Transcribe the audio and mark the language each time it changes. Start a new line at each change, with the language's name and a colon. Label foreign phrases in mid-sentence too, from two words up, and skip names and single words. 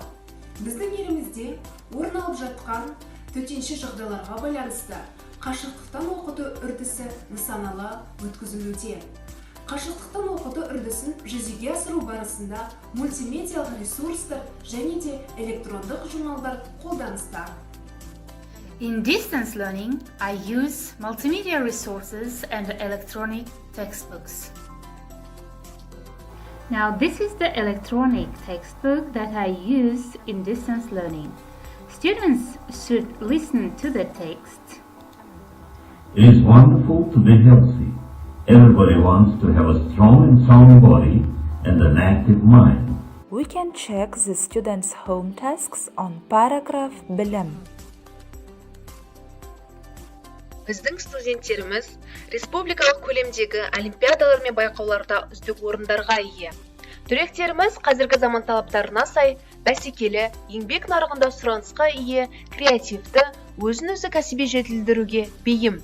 Kazakh: Біздің елімізде орын алып жатқан төтенше жағдайларға байланысты қашықтықтан оқыту үрдісі нысаналы өткізілуде. Қашықтықтан оқыту үрдісін жүзеге асыру барысында мультимедиалық ресурстар және де электрондық журналдар қолданыста.
English: In distance learning, I use multimedia resources and electronic textbooks. Now, this is the electronic textbook that I use in distance learning. Students should listen to the text. It is wonderful to be healthy. Everybody wants to have a strong and sound body and an active mind. We can check the students' home tasks on paragraph Bilem.
Kazakh: Біздің студенттеріміз республикалық көлемдегі олимпиадалар мен байқауларда үздік орындарға ие. Түлектеріміз қазіргі заман талаптарына сай бәсекелі, еңбек нарығында сұранысқа ие, креативті, өзін-өзі кәсіби жетілдіруге бейім.